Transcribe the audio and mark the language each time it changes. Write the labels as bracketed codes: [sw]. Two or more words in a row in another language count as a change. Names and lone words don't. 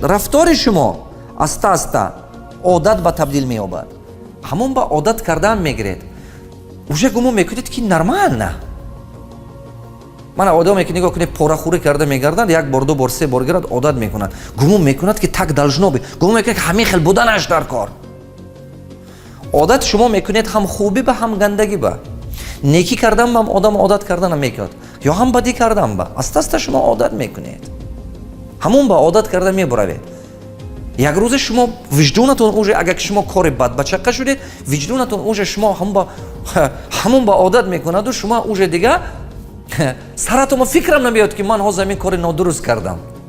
[tg] рафтори шумо аста одат ба табдил меёбад. ҳамон ба одат кардан мегиред. уже гумон мекунед ки нормально. мана одаме ки нигоҳ кунед порахӯрӣ карда мегардад, як бор ду бор се бор гирад, одат мекунад. гумон мекунад ки [ru] так должно бит. [tg] гумон мекунад ки ҳамин хел буданаш дар кор. одат шумо мекунед ҳам хубӣ ба ҳам гандагӣ ба. некӣ кардан ба одам одат карданам мекунад, ё ҳам бадӣ кардан ба. аста шумо одат мекунед. ҳамон ба одат карда мебуравед. як рӯзе шумо виҷдонатон уже, агар ки шумо кори бадбачақа шудед, виҷдонатон уже шумо ҳамон ба одат мекунаду шумо уже дига саратон фикрам намеёд ки ман ҳозир ҳамин кори нодуруст кардам.